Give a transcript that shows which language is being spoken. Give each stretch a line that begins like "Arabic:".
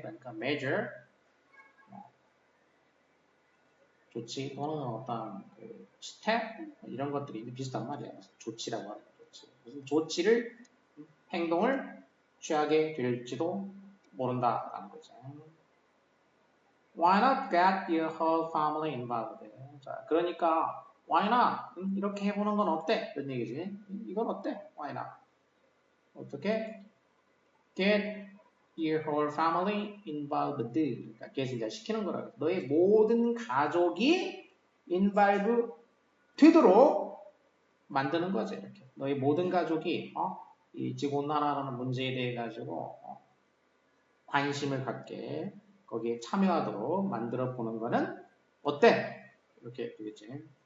Korean: 그러니까 measure 조치 또는 어떤 그 step 이런 것들이 비슷한 말이야. 조치라고 하는 조치. 무슨 조치를 행동을 취하게 될지도 모른다라는 거죠.
English: Why not get your whole family involved?
Korean: 자, 그러니까
English: why not?
Korean: 이렇게 해보는 건 어때? 이런 얘기지. 이건 어때?
English: Why not?
Korean: 어떻게?
English: Get your whole family involved.
Korean: 그러니까 get 이제 시키는 거라고. 너의 모든 가족이 involve 되도록 만드는 거지. 이렇게. 너의 모든 가족이 이 지구온난화라는 문제에 대해 가지고 관심을 갖게 거기에 참여하도록 만들어 보는 거는 어때? 이렇게 되겠지.